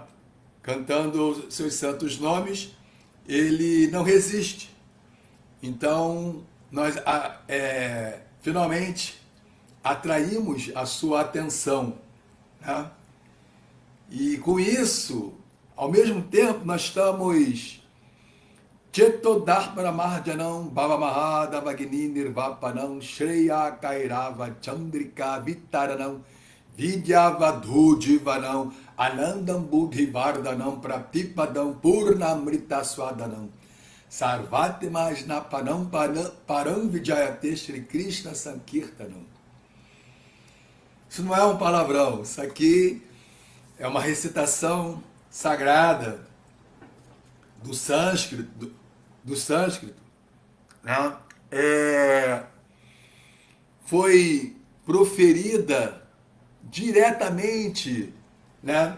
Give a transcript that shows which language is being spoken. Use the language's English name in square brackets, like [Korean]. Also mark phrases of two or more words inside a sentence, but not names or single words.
[Portuguese] Cantando seus santos nomes, ele não resiste. Então, nós finalmente atraímos a sua atenção, né? E com isso, ao mesmo tempo, nós estamos [Sanskrit] Chetodharmara Marjanam Bhava Mahadavagini Nirvapanam Shreya Kairava Chandrika Vitaranam Vidyavadhujivanam Anandam Buddhivardhanam Pratipadam Purnamrita Swadanam Sarvatmasnapanam Param Vijayate Shri Krishna Sankirtanam. [Portuguese] Isso não é um palavrão, isso aqui é uma recitação sagrada do sânscrito, né? Foi proferida diretamente, né?